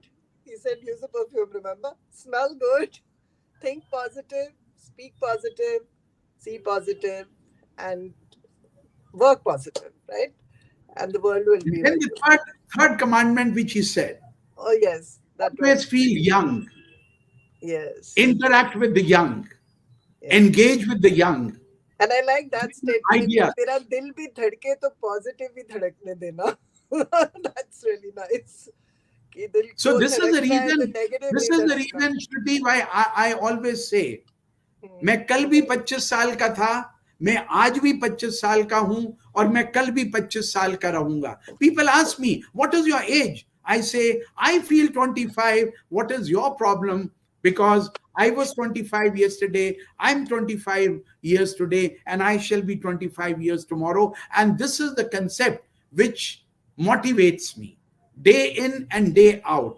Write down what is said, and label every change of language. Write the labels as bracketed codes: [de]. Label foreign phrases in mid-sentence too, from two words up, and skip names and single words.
[en] He said use a perfume, remember? Smell good, think positive, speak positive, see positive, and work positive, right? And the world will be. Then the third commandment which he said. Oh yes. That always feel young. Yes. Interact with the young. Yes. Engage with the young. And I like that statement. [hi] तेरा दिल भी धड़के तो positive भी धड़कने देना. [en] That's really nice. So this is the reason. This is the reason, Shruti, why I always say, [hi] मैं कल भी 25 साल का था, मैं आज भी 25 साल का हूं और मैं कल भी 25 साल का रहूंगा. [en] People ask me, what is your age? I say, I feel 25. What is your problem? Because I was 25 yesterday, I'm 25 years today, and I shall be 25 years tomorrow. And this is the concept which motivates me day in and day out.